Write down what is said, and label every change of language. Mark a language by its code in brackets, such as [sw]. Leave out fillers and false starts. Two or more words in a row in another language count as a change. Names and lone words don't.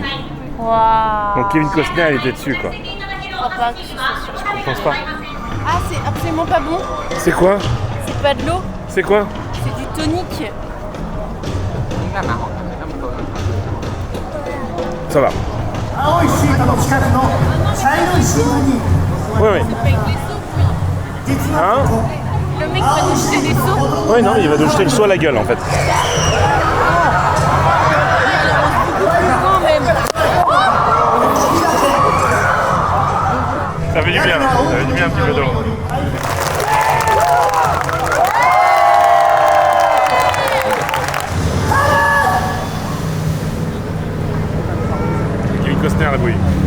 [fr] Waouh. Donc Kevin Costner, il était dessus quoi. Je crois pas que ce soit sûr. Je pense pas. Ah, c'est absolument pas bon. C'est quoi? C'est pas de l'eau, C'est quoi? c'est du tonique. Ça va. [ja] 青いシートの近くの茶色いシートに [fr] Oui. Avec des seaux. [ja] 実は [fr] Hein? [ja] ここ [fr] Le mec va nous jeter des seaux. Oui, non, il va nous jeter le seau à la gueule en fait. Quand même. Ça fait du bien, un petit peu d'eau. Kevin Costner à la bouille.